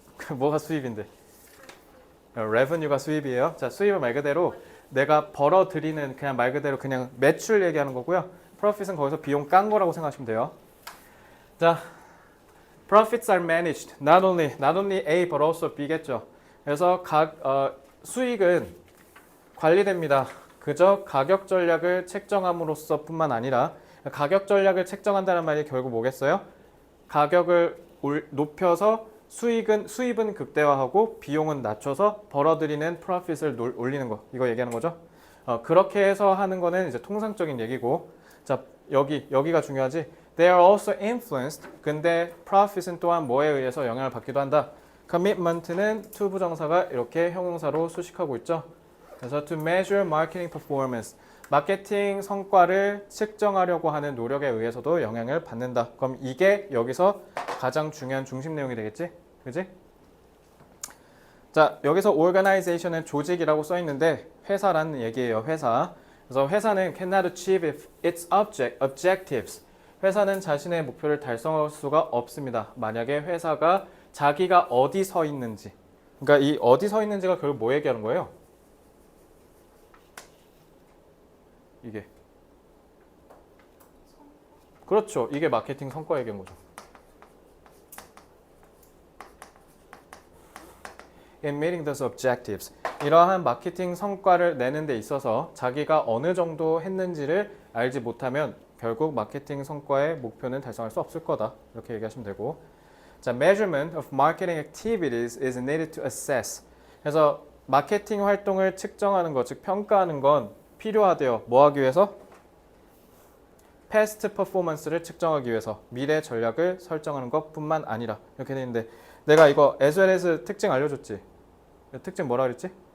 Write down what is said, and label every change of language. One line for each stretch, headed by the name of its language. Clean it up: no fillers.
Korean: 뭐가 수입인데? revenue가 수입이에요. 자, 수입은 말 그대로 내가 벌어들이는 그냥 말 그대로 그냥 매출 얘기하는 거고요. profit은 거기서 비용 깐 거라고 생각하시면 돼요.
English: 자, profits are managed. Not only A but also B겠죠.
Korean: 그래서 수익은 관리됩니다. 그저 가격 전략을 책정함으로써 뿐만 아니라 가격 전략을 책정한다는 말이 결국 뭐겠어요? 가격을 높여서 수입은 극대화하고 비용은 낮춰서 벌어들이는 프로핏을 올리는 거. 이거 얘기하는 거죠. 그렇게 해서 하는 거는 이제 통상적인 얘기고, 자 여기가 중요하지.
English: They are also influenced.
Korean: 근데 profit은 또한 뭐에 의해서 영향을 받기도 한다. commitment는 to 부정사가 이렇게 형용사로 수식하고 있죠. 그래서
English: to measure marketing performance.
Korean: 마케팅 성과를 측정하려고 하는 노력에 의해서도 영향을 받는다. 그럼 이게 여기서 가장 중요한 중심 내용이 되겠지? 그지? 자, 여기서 organization은 조직이라고 써 있는데 회사라는 얘기예요. 회사. 그래서 회사는
English: cannot achieve its objectives.
Korean: 회사는 자신의 목표를 달성할 수가 없습니다. 만약에 회사가 자기가 어디 서 있는지. 그러니까 이 어디 서 있는지가 결국 뭐 얘기하는 거예요? 이게. 그렇죠. 이게 마케팅 성과 얘기한 거죠.
English: In meeting those objectives.
Korean: 이러한 마케팅 성과를 내는 데 있어서 자기가 어느 정도 했는지를 알지 못하면 결국 마케팅 성과의 목표는 달성할 수 없을 거다. 이렇게 얘기하시면 되고.
English: 자, measurement of marketing activities is needed to assess.
Korean: 그래서 마케팅 활동을 측정하는 것, 즉 평가하는 건 필요하대요. 뭐 하기 위해서?
English: past performance
Korean: 를 측정하기 위해서 미래 전략을 설정하는 것뿐만 아니라 이렇게 돼 있는데 내가 이거
English: as well as
Korean: 특징 알려줬지? 특징 뭐라 그랬지?